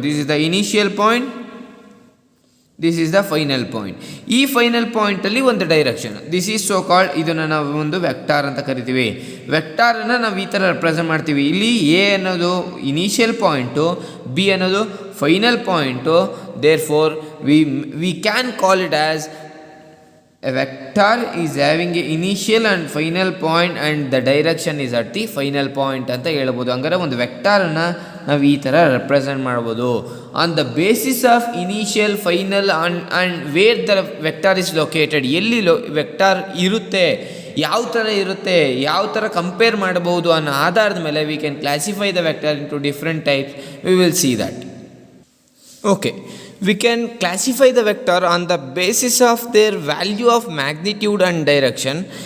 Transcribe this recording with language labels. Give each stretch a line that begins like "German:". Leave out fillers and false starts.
English: This is the initial point, this is the final point.
Kannada: ಈ final ಪಾಯಿಂಟಲ್ಲಿ ಒಂದು direction,
English: this is so called,
Kannada: ಇದನ್ನು ನಾವು ಒಂದು vector ಅಂತ ಕರಿತೀವಿ. ವೆಕ್ಟಾರನ್ನು ನಾವು ಈ ಥರ ರೆಪ್ರೆಸೆಂಟ್ ಮಾಡ್ತೀವಿ. ಇಲ್ಲಿ ಎ ಅನ್ನೋದು ಇನಿಷಿಯಲ್ ಪಾಯಿಂಟು, ಬಿ ಅನ್ನೋದು final point.
English: therefore we can call it as a vector is having a initial and final point and the direction is at the final point
Kannada: ಅಂತ ಹೇಳ್ಬೋದು. ಹಂಗಾರೆ ಒಂದು ವೆಕ್ಟಾರನ್ನು ನಾವು ಈ ಥರ ರೆಪ್ರೆಸೆಂಟ್ ಮಾಡ್ಬೋದು.
English: on the basis of initial, final and where the vector is located,
Kannada: ಎಲ್ಲಿ vector ಇರುತ್ತೆ, ಯಾವ ಥರ ಇರುತ್ತೆ, ಯಾವ ಥರ ಕಂಪೇರ್ ಮಾಡಬಹುದು ಅನ್ನೋ ಆಧಾರದ ಮೇಲೆ
English: We can classify the vector into different types. We will see that. Okay, we can classify the vector on the basis of their value of magnitude and direction.